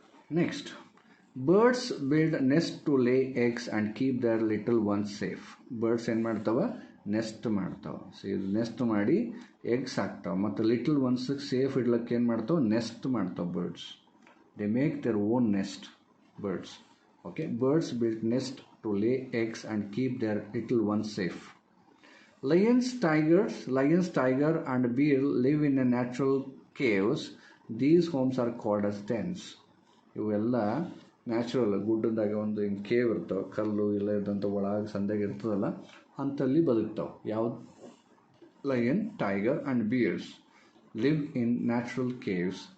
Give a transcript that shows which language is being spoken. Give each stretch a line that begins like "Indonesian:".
English: Next, birds build nest to lay eggs and keep their little ones safe.
Kannada: Birds ಏನು ಮಾಡ್ತಾವೆ? Next ಮಾಡ್ತಾವೆ. So ಇದು next ಮಾಡಿ eggs ಹಾಕ್ತಾವೆ ಮತ್ತು ಲಿಟಲ್ ಒನ್ಸಿಗೆ ಸೇಫ್ ಇಡ್ಲಿಕ್ಕೆ ಏನು ಮಾಡ್ತಾವೆ? ನೆಸ್ಟ್ ಮಾಡ್ತಾವೆ birds.
English: They make their own nest, birds. Okay, birds build nest to lay eggs and keep their little ones safe. Lions, tiger and bear live in a natural caves. These homes are called as dens.
Kannada: ಇವೆಲ್ಲ natural ಗುಡ್ಡದಾಗ ಒಂದು ಹಿಂಗೆ cave ಇರ್ತಾವೆ, ಕಲ್ಲು ಇಲ್ಲ ಇದ್ದಂಥ ಒಳಗೆ ಸಂದಾಗ ಇರ್ತದಲ್ಲ, ಅಂಥಲ್ಲಿ ಬದುಕ್ತಾವೆ. ಯಾವ್ದು?
English: Lion, tiger and bears live in natural caves.